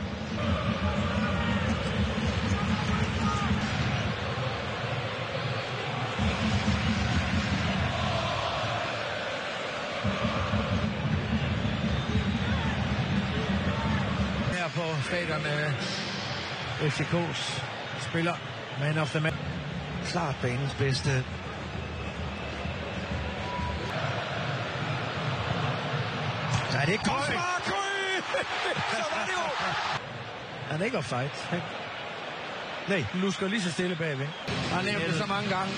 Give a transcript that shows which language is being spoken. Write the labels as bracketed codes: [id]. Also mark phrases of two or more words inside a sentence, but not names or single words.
[da] Her på stadion FCK's spiller [en] man of the match. [da] Klart banens bedste. Ja, det er godt spark! Så var det jo! Han er ikke offside. Nej. Nu skal lige så stille bagved. Han har nævnt det så mange gange.